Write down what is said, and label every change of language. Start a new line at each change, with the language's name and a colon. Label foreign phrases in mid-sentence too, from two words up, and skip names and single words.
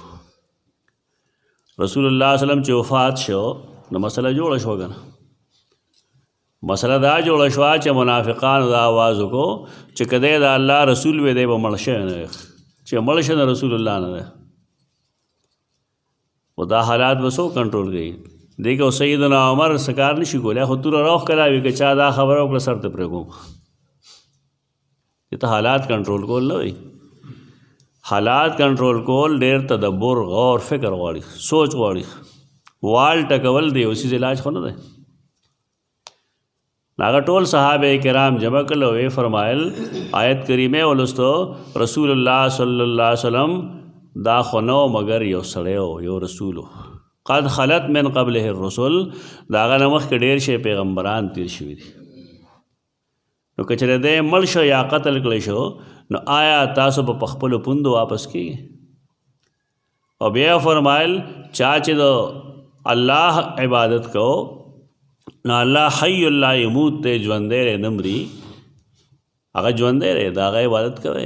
Pashto: رسول الله
Arabic: صلی الله علیه وسلم
Pashto: چې وفات شو نو مسله جوړه شوه که نه؟ مسله دا جوړه شوه چې منافقانو دا آواز وکړو چې که دی د الله رسول وی دی به مړ شوی نه دی، چې مړ شه نه رسول الله نه دی. خو دا حالات به څوک کنټرول کوي؟ دیکھو سیدنا عمر سکار نشي کولی خو توره راوښکلاوي که چا دا خبره وکړه سر ته پرېږدم. چې ته حالات کنټرول کول نه وي، حالات کنټرول کول ډېر تدبر، غور، فکر غواړي، سوچ غواړي. وال ټکول دی یو څیز علاج خو نه دی. هغه ټول صحابه کرام جمع کړل او یې فرمایل آیت کریمه ولستو رسول الله
Arabic: صلی الله علیه وسلم
Pashto: دا خو نو مگر یو سړی و، یو رسول
Arabic: قد خلت من قبله الرسل،
Pashto: دا هغه نه مخکې ډېر شي پیغمبران تیر شوي دي. نو که چېرې دی مړ شو یا قتل کړی شو نو آیا تاسو به په خپلو پوندو واپس کېږي؟ او بیا فرمایل چا چې د الله عبادت کو نو الله
Arabic: حی لا یموت
Pashto: دی، ژوندی دی نه مري، هغه ژوندی دی، د هغه عبادت کوئ.